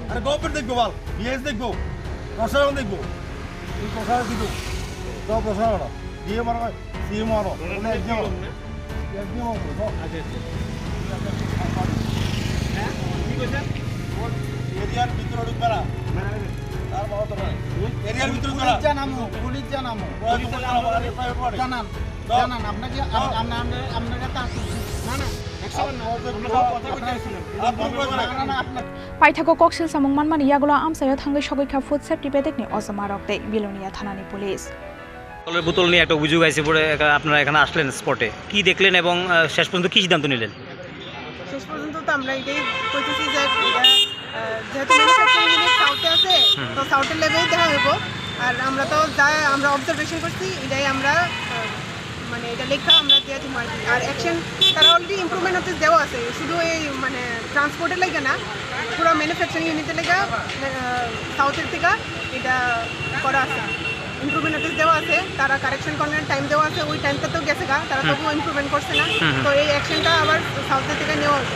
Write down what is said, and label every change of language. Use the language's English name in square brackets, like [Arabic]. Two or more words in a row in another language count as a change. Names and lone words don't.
[Bangla] আরে গভর্নমেন্ট দেখবো বল বিএস দেখবো প্রশাসন দেখবো তুই প্রশাসন দিবো তো প্রশাসন দিয়ে মারো সিএম মারো একদম এরিয়ার ভিতরে ঢুকবে না তার মারো তো নাই এরিয়ার ভিতরে ঢুকবে না পুলিশ জানামু জানান জানান আপনাকে আপনারা তা তুলছি না না 100 বার না কথা কইতে আইছিলাম [Kok Borok] Paithako koksil samung manmani yagulo amsayo thangai sogikha [English] food safety [Kok Borok] bedekni osamarok te Bilonia thanani police [Bangla] জলের বোতল নিয়ে একটা অভিযোগ আছে পরে আপনারা এখানে আসলেন স্পটে কি দেখলেন এবং শেষ পর্যন্ত কি সিদ্ধান্ত নিলেন শেষ পর্যন্ত তো আমরা এটাই কইতেছি যে এটা যেহেতু [English] manufacturing unit [Bangla] সাউথে আছে তো সাউথের লেভেলেই দেখা হইব আর আমরা তো যা আমরা অবজারভেশন করছি এটাই আমরা মানে এটা লেখা আমরা দিয়ে দিব আর অ্যাকশন তারা অলরেডি ইমপ্রুভমেন্ট হতে দেওয়া আছে শুধু এই মানে ট্রান্সপোর্টের লাগে না পুরো ম্যানুফ্যাকচারিং ইউনিটের লেগে সাউথের থেকে এটা করা আছে [English] improvement notice [Bangla] দেওয়া আছে তারা কারেকশন করার টাইম দেওয়া আছে ওই টাইমটা তো গেছে গা তারা তবুও ইমপ্রুভমেন্ট করছে না তো এই অ্যাকশনটা আবার সাউথের থেকে নেওয়া হবে